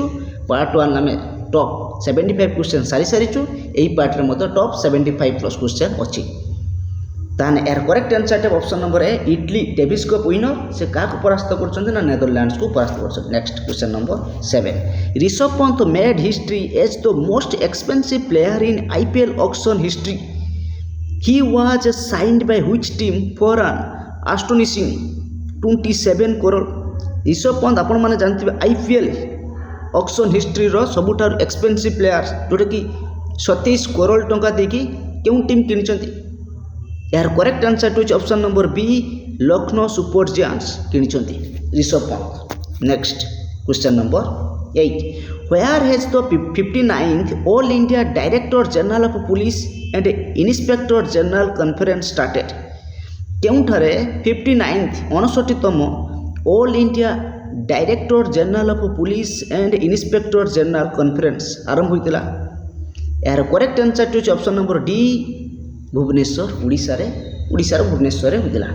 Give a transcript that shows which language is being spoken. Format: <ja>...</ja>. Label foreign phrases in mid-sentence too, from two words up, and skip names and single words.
<or>ପାର୍ଟ 1 ଆମେ</or> <en>top 75 question</en> <or>ସାରିଛୁ, ଏହି ପାର୍ଟରେ ମଧ୍ୟ</or> <en>top 75+ question</en> <or>ଅଛି। ତାହେଲେ ଏହାର</or> <en>correct answerଟା option number A Italy Davis Cup winner।</en> <or>ସେ କାହାକୁ ପରାସ୍ତ କରୁଛନ୍ତି</or> <en>ନା ନେଦରଲ୍ୟାଣ୍ଡସକୁ ପରାସ୍ତ କରୁଛନ୍ତି। next question number 7, Rishabh Pant made history as the most expensive player in IPL auction history. He was signed by which team for an astonishing 27 crore?</en> <or>ରିଷଭ ପନ୍ଥ ଆପଣମାନେ ଜାଣିଥିବେ</or> <en>IPL auction historyର</en> <or>ସବୁଠାରୁ</or> <en>expensive player,</en> <or>ଯେଉଁଟାକି 27 କରୋଡ଼ ଟଙ୍କା ଦେଇକି କେଉଁ ଟିମ୍ କିଣିଛନ୍ତି? ଏହାର</or> <en>correct answerଟି</en> <or>ହେଉଛି</or> <en>option number B</en> <or>ଲକ୍ଷ୍ନୌ ସୁପର ଜାୟାଣ୍ଟସ୍ କିଣିଛନ୍ତି ରିଷଭ ପନ୍ଥ।</or> <en>next question number 8, where has the 59th All India Director General of Police and Inspector General Conference started?</en> <or>କେଉଁଠାରେ 59th 59ତମ ଅଲ୍ ଇଣ୍ଡିଆ ଡାଇରେକ୍ଟର ଜେନେରାଲ ଅଫ୍ ପୁଲିସ ଆଣ୍ଡ ଇନ୍ସପେକ୍ଟର ଜେନେରାଲ କନଫରେନ୍ସ ଆରମ୍ଭ ହୋଇଥିଲା? ଏହାର</or> <en>correct answerଟି</en> <or>ହେଉଛି</or> <en>option number D</en> <or>ଭୁବନେଶ୍ୱର, ଓଡ଼ିଶାର ଭୁବନେଶ୍ୱରରେ ହୋଇଥିଲା।</or>